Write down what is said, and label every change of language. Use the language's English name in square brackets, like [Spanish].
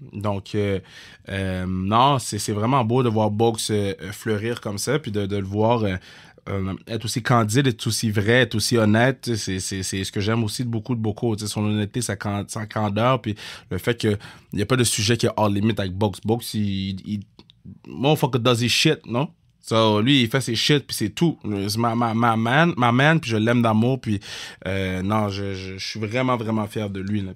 [French] Donc, non, c'est vraiment beau de voir Bogues fleurir comme ça, puis de le voir être aussi candide, être aussi vrai, être aussi honnête. C'est ce que j'aime aussi de beaucoup. Son honnêteté, sa candeur, puis le fait qu'il n'y a pas de sujet qui est hors limite avec Bogues. [English] Bogues, il motherfucker does his shit, non? [French] So, lui, il fait ses shit, puis c'est tout. C'est ma man, puis je l'aime d'amour, puis non, je suis vraiment, vraiment fier de lui, là.